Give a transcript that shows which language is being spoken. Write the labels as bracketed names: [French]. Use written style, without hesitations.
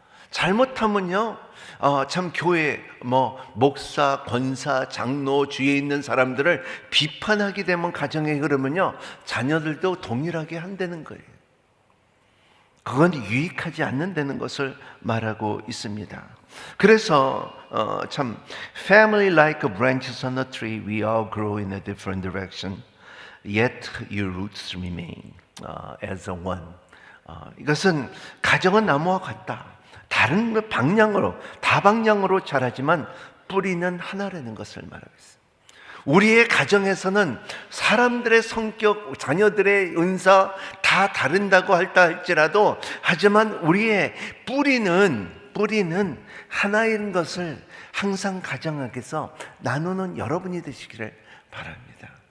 [Korean] 잘못하면요, 참 교회, 목사, 권사, 장로, 주위에 있는 사람들을 비판하게 되면 가정에 그러면요, 자녀들도 동일하게 한다는 거예요. 그건 유익하지 않는다는 것을 말하고 있습니다. 그래서 참 [English] family like branches on a tree, we all grow in a different direction, yet your roots remain as a one. [Korean] 이것은 가정은 나무와 같다. 다른 방향으로 다방향으로 자라지만 뿌리는 하나라는 것을 말하고 있습니다. 우리의 가정에서는 사람들의 성격, 자녀들의 은사 다 다른다고 할지라도 하지만 우리의 뿌리는 하나인 것을 항상 가정에서 나누는 여러분이 되시기를 바랍니다.